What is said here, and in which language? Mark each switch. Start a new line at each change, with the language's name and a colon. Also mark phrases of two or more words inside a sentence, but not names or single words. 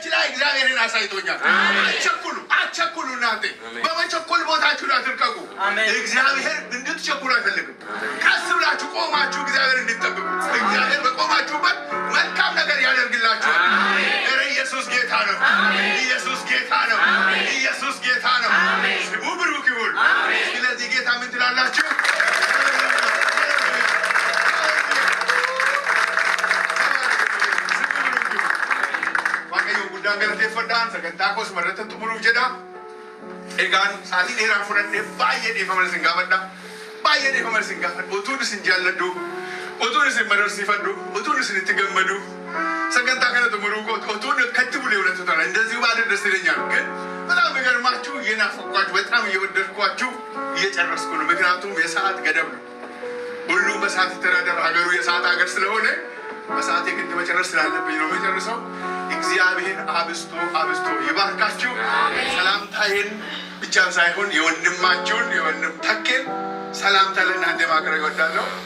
Amharic: ላይ እግዚአብሔርን አሳይቶኛል አትቸኩሉ እናንተ በመቸኮል ቦታችሁን አትርቀቁ እግዚአብሔር እንድትቸኩሉ አይፈልግም ቀስ ብላችሁ ቆማችሁ እግዚአብሔር እንድትጠብቁ እግዚአብሔር በቆማችሁበት መልካም ነገር ያደርግላችኋል ኢየሱስ ጌታ ነው ኢየሱስ ጌታ ነው ኢየሱስ ጌታ ነው ስሙ ብሩክ ይሁን ስለዚህ ጌታ ምን ትላላችሁ
Oromo: Ganti fadaan sagantaa kos marrata tumuruuf jedha egaan saatii dheeraa fudhadhee baay'ee dheeffama isin gaafadha utuun isin jaalladhu utuun isin mararsiifadhu utuun isin itti gammadu sagantaa kana tumuruu utuun akkatti bulee
Amharic: ሁለቱ ተራ እንደዚህ ባለ ደስ ይለኛል ግን በጣም የሚገርማችሁ እየናፈኳችሁ በጣም እየወደድኳችሁ እየጨረስኩ ነው ምክንያቱም የሰዓት ገደብ ነው ሁሉም በሰዓት ይተዳደር ሀገሩ የሰዓት ሀገር ስለሆነ በሰዓት የግድ መጨረስ ስላለብኝ ነው መጨረሰው እግዚአብሔር አብስቶ ይባርካችሁ ሰላምታዬን ብቻ ሳይሆን የወንድማችሁን የወንድም ተኬን ሰላምታ ለእናንተ ማቅረብ እወዳለሁ